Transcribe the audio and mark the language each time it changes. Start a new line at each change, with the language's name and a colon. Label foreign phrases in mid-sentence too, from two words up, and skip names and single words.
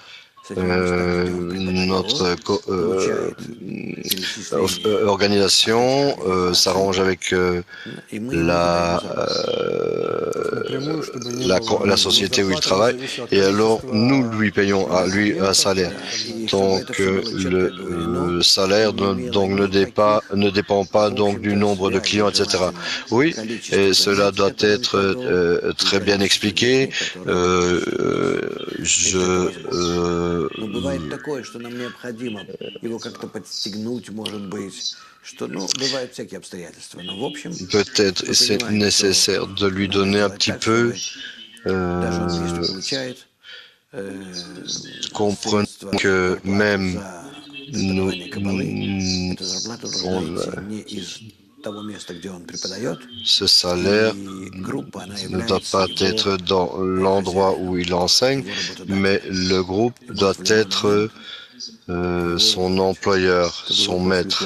French: Notre organisation s'arrange avec la société où il travaille, et alors nous lui payons à lui un salaire. Donc le salaire ne dépend pas donc du nombre de clients, etc. Oui, et cela doit être très bien expliqué.
Russian: Бывает такое, что нам необходимо его как-то подстегнуть, может быть, что, бывают всякие обстоятельства. Но в общем,
French: peut-être c'est nécessaire de lui donner un petit peu. Comprenons que même ce salaire ne doit pas être dans l'endroit où il enseigne, mais le groupe doit être son employeur, son maître.